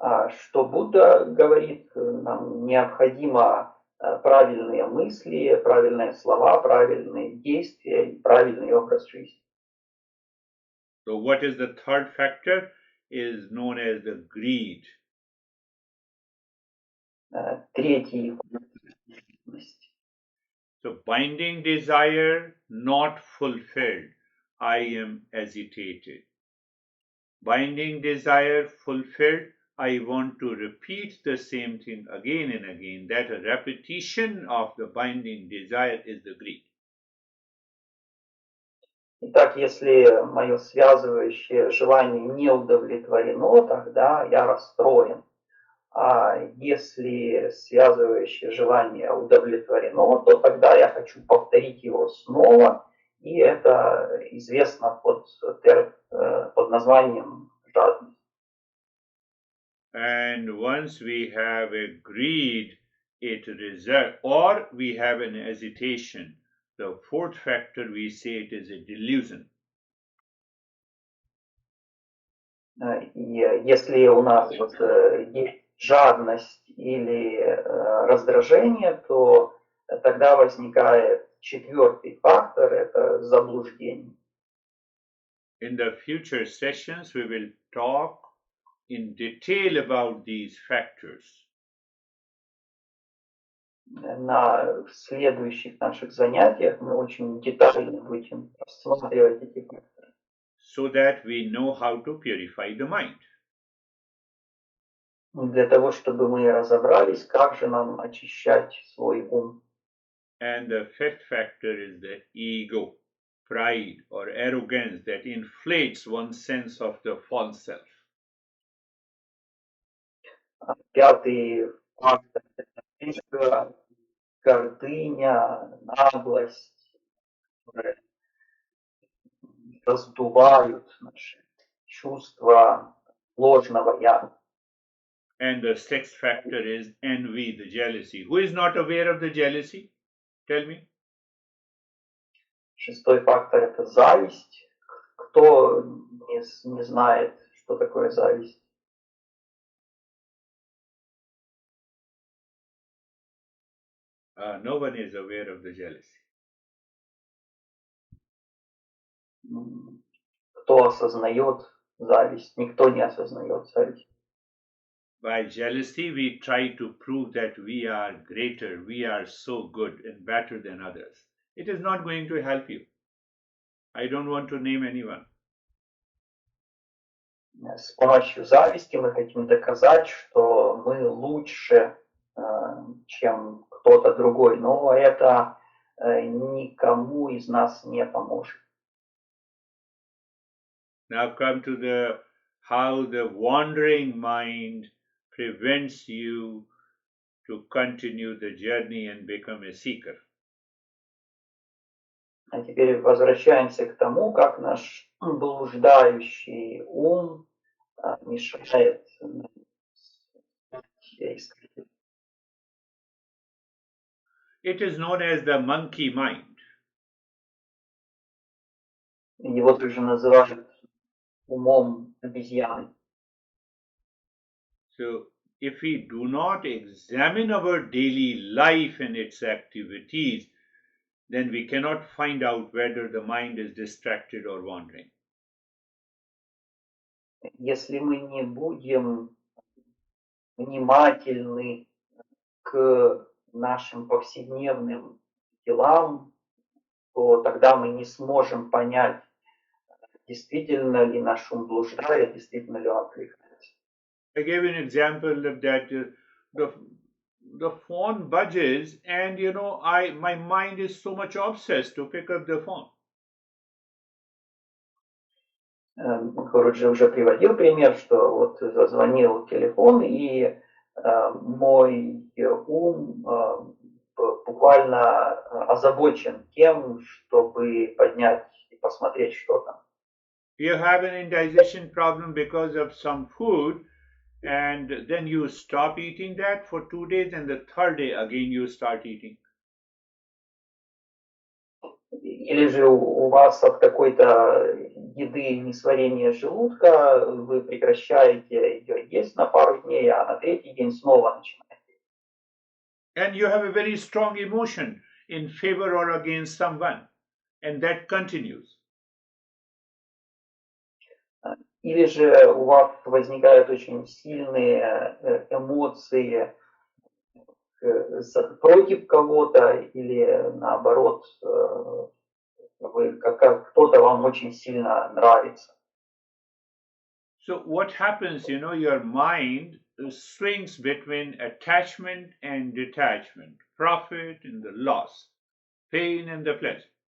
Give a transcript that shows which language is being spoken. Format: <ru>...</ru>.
<ru>Что Будда говорит, нам необходимо правильные мысли, правильные слова, правильные действия и правильный образ жизни.</ru> <en>So what is the third factor? Is known as the greed.</en> <ru>Третий.</ru> <en>So binding desire not fulfilled, I am agitated. Binding desire fulfilled, I want to repeat the same thing again and again. That repetition of the binding desire is the greed.</en> <ru>Итак, если мое связывающее желание не удовлетворено, тогда я расстроен. А если связывающее желание удовлетворено, то тогда я хочу повторить его снова, и это известно под названием жадность.</ru> <en>And once we have a greed, it results, or we have an hesitation. The fourth factor, we say it is a delusion.</en> <ru>И если у нас есть жадность или раздражение, то тогда возникает четвертый фактор – это заблуждение.</ru> <en>In the future sessions, we will talk in detail about these factors.</en> <ru>На следующих наших занятиях мы очень детально будем рассматривать эти факторы.</ru> <en>So that we know how to purify the mind.</en> <ru>Для того, чтобы мы разобрались, как же нам очищать свой ум.</ru> <en>And the fifth factor is the ego, pride or arrogance that inflates one's sense of the false self.</en> <ru>Пятый фактор – это гордыня, наглость, которые раздувают наши чувства ложного «я».</ru> <en>And the sixth factor is envy, the jealousy. Who is not aware of the jealousy? Tell me.</en> <ru>Шестой фактор – это зависть. Кто не знает, что такое зависть?</ru> <en>No one is aware of the jealousy.</en> <ru>кто осознает зависть? Никто не осознает зависть.</ru> <en>By jealousy, we try to prove that we are greater, we are so good and better than others. It is not going to help you. I don't want to name anyone.</en> <ru>С помощью зависти мы хотим доказать, что мы лучше, чем кто-то другой, но это никому из нас не поможет.</ru> <en>Now come to the how the wandering mind prevents you to continue the journey and become a seeker.</en> <ru>А теперь возвращаемся к тому, как наш блуждающий ум мешает искать.</ru> <en>It is known as the monkey mind.</en> <ru>Его также называют умом обезьяны.</ru> <en>So, if we do not examine our daily life and its activities, then we cannot find out whether the mind is distracted or wandering.</en> <ru>Если мы не будем внимательны к нашим повседневным делам, то тогда мы не сможем понять, действительно ли наш ум блуждает, действительно ли он отвлекается.</ru> <en>I gave an example of that the phone budges, and my mind is so much obsessed to pick up the phone.</en> <ru>Гуруджи уже приводил пример, что вот зазвонил телефон, и мой ум буквально озабочен тем, чтобы поднять и посмотреть, что там.</ru> <en>You have an indigestion problem because of some food, and then you stop eating that for 2 days, and the third day again you start eating.</en> <ru>Или же у вас от какой-то еды несварение желудка, вы прекращаете ее есть на пару дней, а на третий день снова начинаете.</ru> <en>And you have a very strong emotion in favor or against someone, and that continues.</en> <ru>Или же у вас возникают очень сильные эмоции против кого-то, или наоборот, кто-то вам очень сильно нравится.</ru> <en>So what happens, your mind swings between attachment and detachment, profit and the loss, pain and the pleasure.</en>